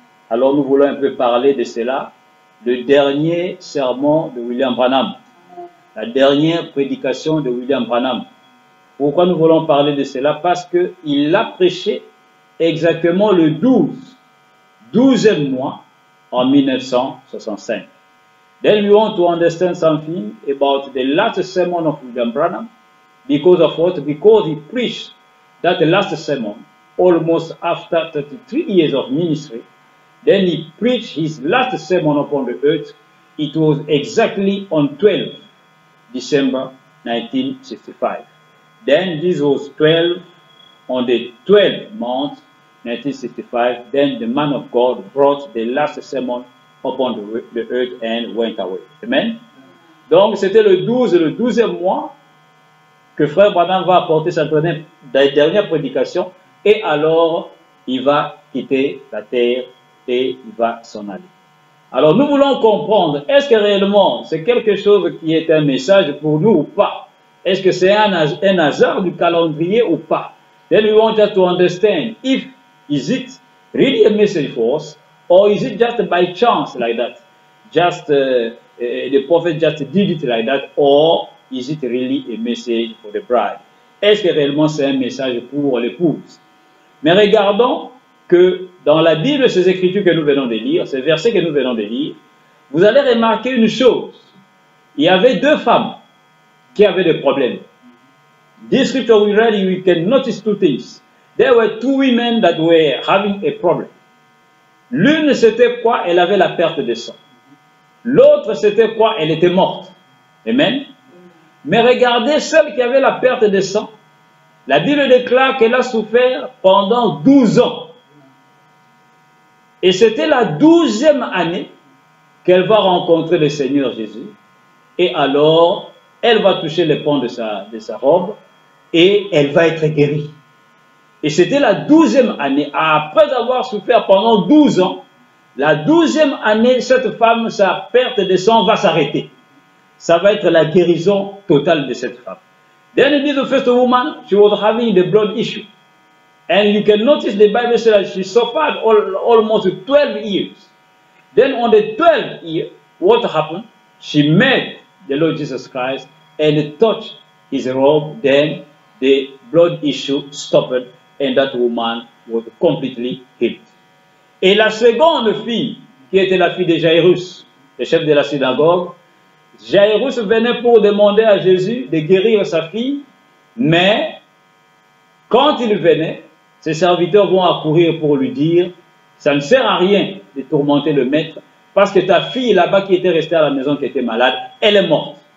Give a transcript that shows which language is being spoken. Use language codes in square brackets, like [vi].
[fr] Alors nous voulons un peu parler de cela. Le dernier sermon de William Branham, la dernière prédication de William Branham. Pourquoi nous voulons parler de cela? Parce qu'il l'a prêché exactement le 12e mois en 1965. [en] Then we want to understand something about the last sermon of William Branham. Because of what? Because he preached that last sermon almost after 33 years of ministry. Then he preached his last sermon upon the earth. It was exactly on 12 December 1965. Then this was 12 on the 12th month 1965. Then the man of God brought the last sermon upon the earth and went away. Amen. [fr] Donc c'était le 12e mois que Frère Branham va apporter sa dernière prédication. et alors il va quitter la terre et il va s'en aller. Alors nous voulons comprendre, est-ce que réellement c'est quelque chose qui est un message pour nous ou pas? Est-ce que c'est un hasard du calendrier ou pas? [en] Then we want us to understand if is it really a message for us or is it just by chance like that? Just the prophet just did it like that, or is it really a message for the bride? [fr] Est-ce que réellement c'est un message pour l'épouse? Mais regardons que dans la Bible, ces écritures que nous venons de lire, ces versets que nous venons de lire, vous allez remarquer une chose. Il y avait deux femmes qui avaient des problèmes. [en] This scripture we read, we can notice two things. There were two women that were having a problem. [fr] L'une, c'était quoi? Elle avait la perte de sang. L'autre, c'était quoi? Elle était morte. Amen. Mais regardez celle qui avait la perte de sang. La Bible déclare qu'elle a souffert pendant 12 ans. Et c'était la 12e année qu'elle va rencontrer le Seigneur Jésus. Et alors, elle va toucher le pont de sa robe et elle va être guérie. Et c'était la 12e année. Après avoir souffert pendant 12 ans, la 12e année, cette femme, sa perte de sang va s'arrêter. Ça va être la guérison totale de cette femme. [en] Then it is the first woman, she was having the blood issue. And you can notice the Bible says that she suffered almost 12 years. Then on the 12th year, what happened? She met the Lord Jesus Christ and touched his robe. Then the blood issue stopped and that woman was completely healed. [fr] Et la seconde fille, qui était la fille de Jairus, le chef de la synagogue, Jairus venait pour demander à Jésus de guérir sa fille, mais quand il venait, ses serviteurs vont accourir pour lui dire, ça ne sert à rien de tourmenter le maître, parce que ta fille là-bas qui était restée à la maison, qui était malade, elle est morte.